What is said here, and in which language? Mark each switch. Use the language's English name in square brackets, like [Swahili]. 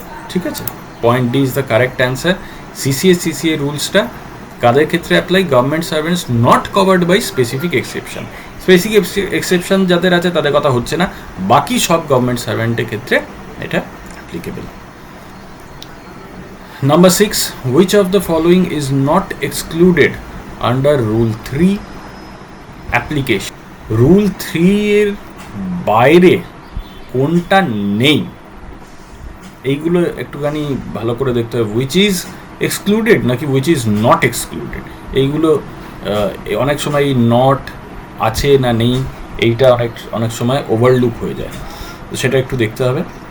[Bangla] ঠিক আছে, [English] Point D is the correct answer. [Bangla] CCA রুলসটা কাদের ক্ষেত্রে apply? [English] Government servants not covered by specific exception. [Bangla] Specific exception যাদের আছে তাদের কথা হচ্ছে না, বাকি সব গভর্নমেন্ট সার্ভেন্টের ক্ষেত্রে এটা applicable. [English] Number 6, which of the following is not excluded under Rule 3 application? [Bangla] Rule 3 এর বাইরে কোনটা নেই, এইগুলো একটুখানি ভালো করে দেখতে হবে। [English] which is excluded [Bangla] নাকি [English] which is not excluded, [Bangla] এইগুলো অনেক সময় নট আছে না নেই এইটা অনেক সময় ওভারলুক হয়ে যায়, তো সেটা একটু দেখতে হবে।